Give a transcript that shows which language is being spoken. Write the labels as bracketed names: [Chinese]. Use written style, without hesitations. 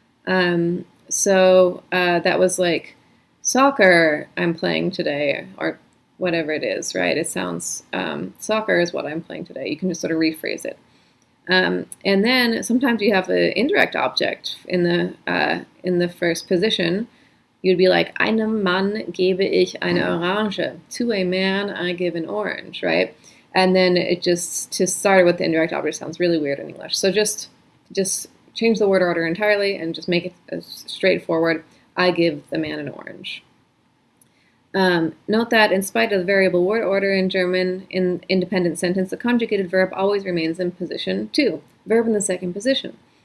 [English] So that was like, soccer I'm playing today, or whatever it is, right? It sounds, soccer is what I'm playing today. You can just sort of rephrase it. And then sometimes you have an indirect object in the first position. You'd be like, [German] einem Mann gebe ich eine Orange. [English] To a man, I give an orange, right? And then it just, to start with the indirect object sounds really weird in English. So just change the word order entirely and just make it straightforward. I give the man an orange. Note that in spite of the variable word order in German, in independent sentence, the conjugated verb always remains in position 2, verb in the second position.